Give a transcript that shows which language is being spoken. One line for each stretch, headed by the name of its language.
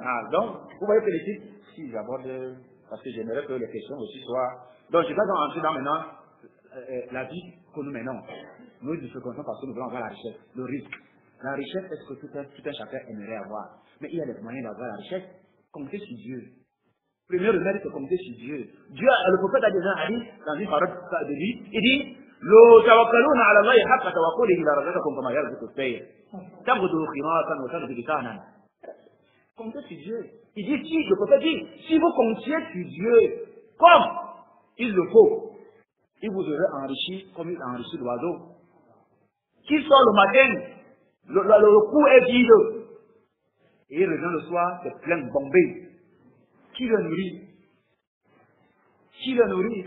French: Donc, vous voyez que les titres, si j'aborde, parce que j'aimerais que les questions aussi soient... Donc, je ne vais pas donc entrer dans maintenant la vie que nous menons. Nous nous fréquentons parce que nous voulons avoir la richesse, le risque. La richesse, est-ce que tout un chacun aimerait avoir? Mais il y a des moyens d'avoir la richesse. Comptez sur Dieu. Premier remède, c'est compter sur Dieu. Dieu, le prophète a déjà dit, dans une parole de lui, il dit,
Arabic: لو توكلون على الله حق توكله لرزقكم كما يرزق الطير تغدو خماصا وتغدو بطانا.
French: Comptez sur Dieu. Il dit, si, le prophète dit, si vous comptiez sur Dieu, comme il le faut, il vous aurait enrichi comme il enrichit l'oiseau. Qui sort le matin, le cou est vide, et il revient le soir, c'est plein de bombées. Qui le nourrit? Qui le nourrit?